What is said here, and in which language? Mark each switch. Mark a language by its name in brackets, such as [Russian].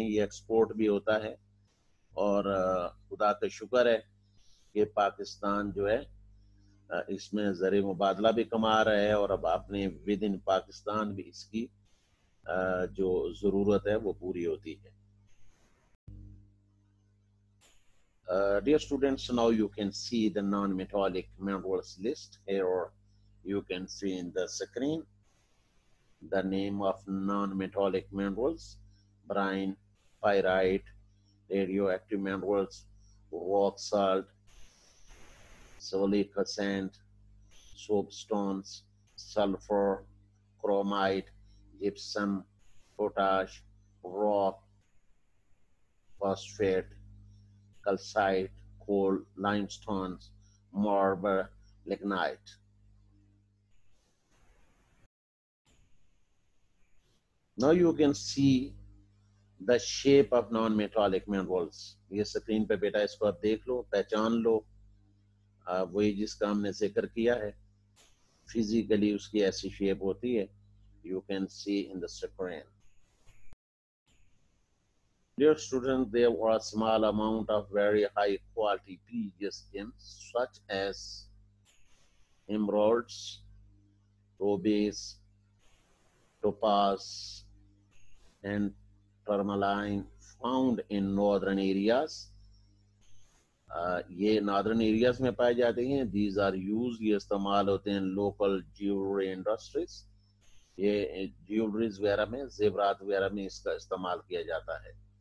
[Urdu] یہ ایکسپورٹ بھی ہوتا ہے, اور خدا کا شکر ہے کہ پاکستان جو ہے اس میں زر مبادلہ بھی کما رہا ہے, اور اب اپنے ود ان پاکستان بھی اس کی جو ضرورت ہے وہ پوری ہوتی ہے. [English] Dear students, now you can see the non-metallic minerals list. Here you can see in the screen the name of non-metallic minerals: brine, pyrite, radioactive minerals, rock salt, silica sand, soapstones, sulfur, chromite, gypsum, potash, rock, phosphate, calcite, coal, limestones, marble, lignite. Now you can see the shape of non-metallic minerals. [Urdu] یہ screen پہ بیٹا اس کو آپ دیکھ لو, پہچان لو, وہی جس کا ہم نے ذکر کیا ہے. فزیکلی اس کی ایسی شیپ ہوتی ہے. [English] You can see in the screen. Dear students, there were a small amount of very high quality precious gems such as emeralds, rubies, topaz, and tourmaline found in northern areas. [Urdu] یہ Northern areas میں پائے جاتے ہیں. [English] these are uses, [Urdu] یہ استعمال ہوتے ہیں local jewellery industries. یہ جیولریز وغیرہ میں, زیورات وغیرہ میں اس کا استعمال کیا جاتا ہے.